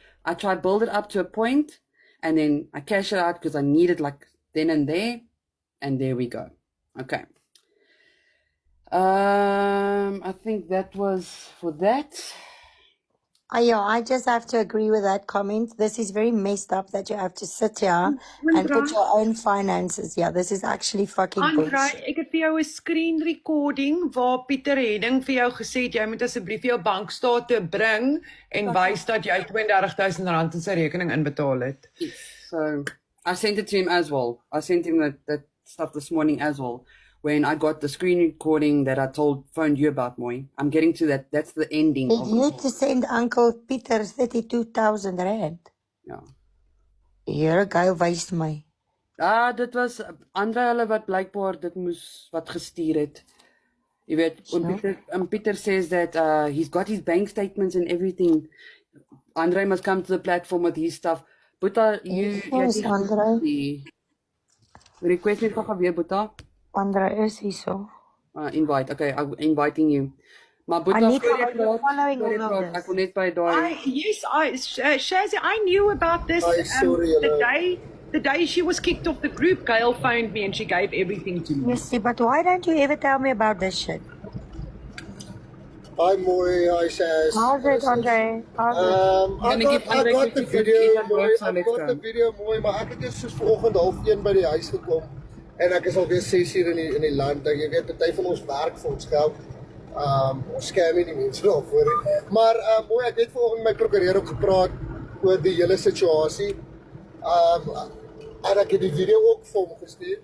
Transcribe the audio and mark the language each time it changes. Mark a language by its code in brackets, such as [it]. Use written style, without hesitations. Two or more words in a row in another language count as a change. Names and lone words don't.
[en] I try to build it up to a point and then I cash it out because I need it like then and there we go. Okay. I think that was for that. Yeah, I just have to agree with that comment. This is very messed up that you have to sit here and put your own finances here. This is actually fucking Andrei, bullshit. [af] ek het vir jou 'n [en] screen recording [af] waar Pieter Henning vir jou gesê het jy moet asseblief jou bankstate bring en wys dat jy R32,000 in sy rekening inbetaal het. [en] So I sent it to him as well. I sent him that stuff this morning as well. When I got the screen recording that I phoned you about, Moy. I'm getting to that. That's the ending. Did you to send Uncle Peter 32,000 Rand? [af] Ja. Here, guy wys my. Dit was Andre hulle wat blykbaar dit moes wat gestuur het. Jy weet, [en] Pieter says that he's got his bank statements and everything. Andre must come to the platform with his stuff. [af] Boeta, [en] Yes, Andre. Request me [af] gou weer, Boeta. Andre is hier so. [en] Invite. Okay, I'm inviting you. [af] Maar Boeta, [en] I need following all of [af] ek [en] this. [af] wil net by daai. [en] Yes, Shazzy, I knew about this the day she was kicked off the group. Gail phoned me and she gave everything to me. Yes, but why don't you ever tell me about this shit? Hi Moy, hi Shaz. How's it, Andre? How's it? I got the video Moy, Moy, [af] maar ek het net soos vanoggend 12:30 by die huis gekom en ek is alweer 6 uur in die land. Jy weet, party van ons werk vir ons geld. Ons scam nie die mense daarvoor nie. Maar Moy, ek het vanoggend met my prokureur ook gepraat oor die hele situasie. En ek het die video ook vir hom gestuur.